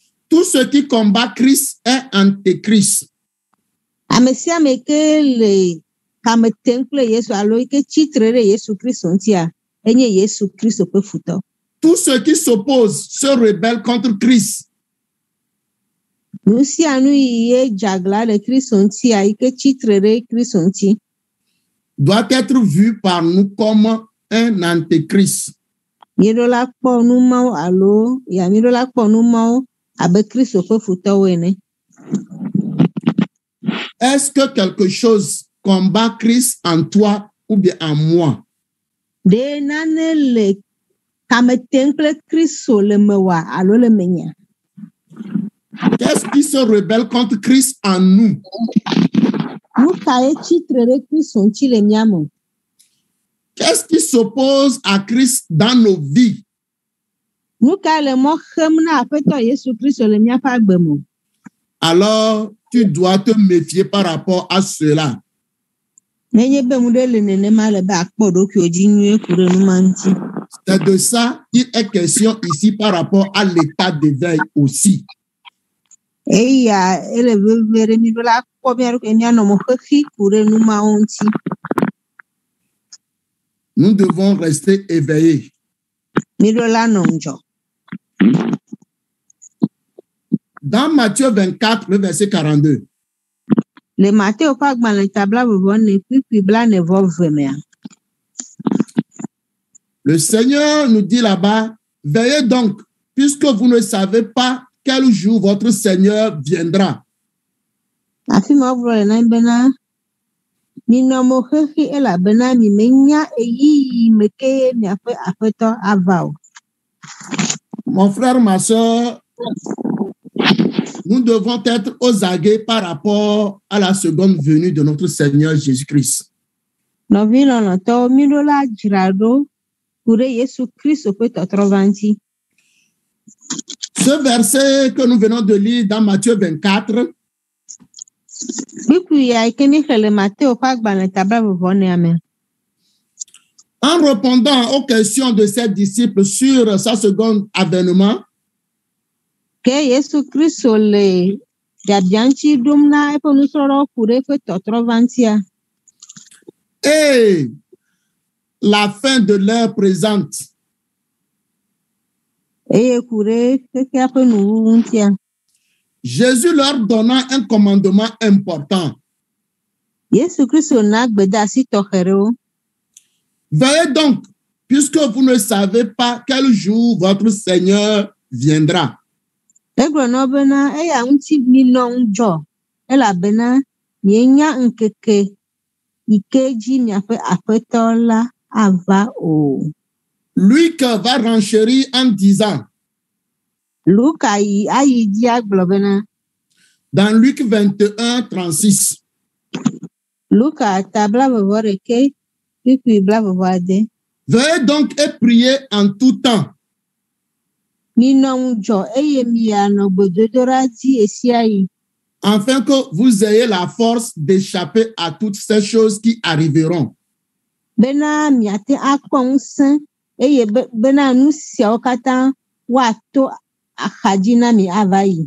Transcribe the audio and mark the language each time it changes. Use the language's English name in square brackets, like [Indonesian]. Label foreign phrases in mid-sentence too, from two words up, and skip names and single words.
[French] Tout ce qui combat Christ est antéchrist. [Ewe] Ame sia ame ke le kame tem kple Yesu alo ke tsitre ɖe Yesu Kristo ŋutia enye Yesu Kristo ƒe futɔ. [French] Tout ce qui s'oppose se rebelle contre Christ. [Ewe] Nu sia nu yi dze agla ɖe Kristo ŋutia yi ke tsitre ɖe Kristo ŋuti [French] Doit être vu par nous comme un antéchrist. [Ewe] míeɖola kpɔ nu mawo alo míeɖola kpɔ nu mawo abe Kristo ƒe futɔwo ene. [French] Est-ce que quelque chose combat Christ en toi ou bien en moi? [Ewe] Ɖe nane le kame tem kple Kristo le mewòa alo le menye? [French] Qu'est-ce qui se rebelle contre Christ en nous? [Ewe] Nu kae tsitre ɖe Kristo ŋuti le mía me? [French] Qu'est-ce qui s'oppose à Christ dans nos vies? [Ewe] Nu kae le mɔ xem na Aƒetɔ Yesu Kristo le míaƒe agbe me? [French] Alors, tu dois te méfier par rapport à cela. [Ewe] Nenye be nu ɖe le nenema le be akpɔ ɖokuiwò dzi nyuie ku ɖe nu ma ŋuti. [French] C'est de ça qu'il est question ici par rapport à l'état d'éveil aussi. [Ewe] Eya ele veve ɖe míeɖola kpɔ mía ɖokui míanɔ mo xexi ku ɖe nu mawo ŋuti. [French] Nous devons rester éveillés. [Ewe] Míeɖola nɔ ŋudzɔ. [French] Dans Matthieu 24, le verset 42, [Ewe] Le Mateo ƒe agbalẽ ta blaeve-vɔ-ne kpikpi blaene-vɔ-ve mea, [French] le Seigneur nous dit là-bas, veillez donc, puisque vous ne savez pas quel jour votre Seigneur viendra. [Ewe] afi ma wogblɔ le na mi bena minɔ mo xexi elabena mi menya ɣeyiɣi me ke miaƒe Aƒetɔ ava o. [French] Mon frère, ma soeur, nous devons être aux aguets par rapport à la seconde venue de notre Seigneur Jésus-Christ. [Ewe] Nɔvi lɔlɔ̃tɔwo míɖola dzra ɖo ku ɖe Yesu Kristo ƒe tɔtrɔva ŋuti. [French] Ce verset que nous venons de lire dans Matthieu 24, [Ewe] Kpikpi ya yi ke míexlẽ le Mateo ƒe agbalẽ ta blaeve-vɔ-nea me. [French] en répondant aux questions de ses disciples sur sa seconde avènement, [Ewe] Ke Yesu Kristo le biabia ŋuti ɖom na eƒe nusrɔ̃lawo ku ɖe eƒe tɔtrɔva ŋutia. [French] et la fin de l'heure présente, [Ewe] Eye ku ɖe xexea ƒe nuwuwu ŋutia. [French] Jésus leur donna un commandement important. [Ewe] Yesu Kristo na gbedeasi tɔxɛ ɖewo. [French] Veillez donc, puisque vous ne savez pas quel jour votre Seigneur viendra. [Ewe] Egblɔ na wo bena eya ŋuti minɔ ŋudzɔ elabena mienya ŋkeke yi ke dzi miaƒe Aƒetɔ la ava o. [French] Luc va renchérir en disant, [Ewe] Luka ayi dzi agblɔ bena [French] dans Luc 21, 36, [Ewe] Luka ta blaeve-vɔ-ɖeke kpikpi blaeve-vɔ-ade. [French] veillez donc et priez en tout temps, [Ewe] Minɔ ŋudzɔ eye mianɔ gbedodoɖa dzi esia yi. [French] afin que vous ayez la force d'échapper à toutes ces choses qui arriveront. [Ewe] Bena miate akpɔ ŋusẽ eye bena nu siawo katã woato axadzi na mi ava yi.